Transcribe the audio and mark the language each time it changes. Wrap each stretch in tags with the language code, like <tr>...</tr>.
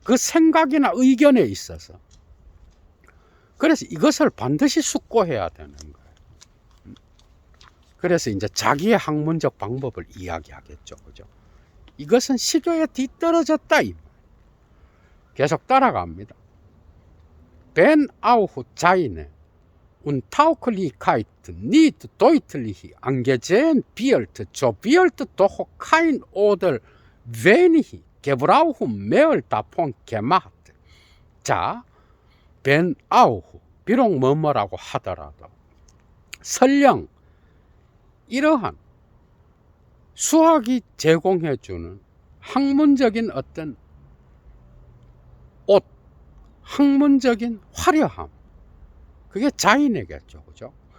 <ko>그 생각이나 의견에 있어서. 그래서 이것을 반드시 숙고해야 되는 거예요. 그래서 이제 자기의 학문적 방법을 이야기하겠죠. 그죠? 이것은 시대에 뒤떨어졌다. 계속 따라갑니다.</ko> <de>Ben auch seine Untauglichkeit nicht deutlich angesehen wird, so wird doch kein oder wenig Gebrauch mehr davon gemacht.</de> <ko>자,</ko> <de>Ben auch,</de> <ko>비록 뭐뭐라고 하더라도 설령 이러한 수학이 제공해주는 학문적인 어떤 옷, 학문적인 화려함, 그게 자인이겠죠. 그죠?</ko>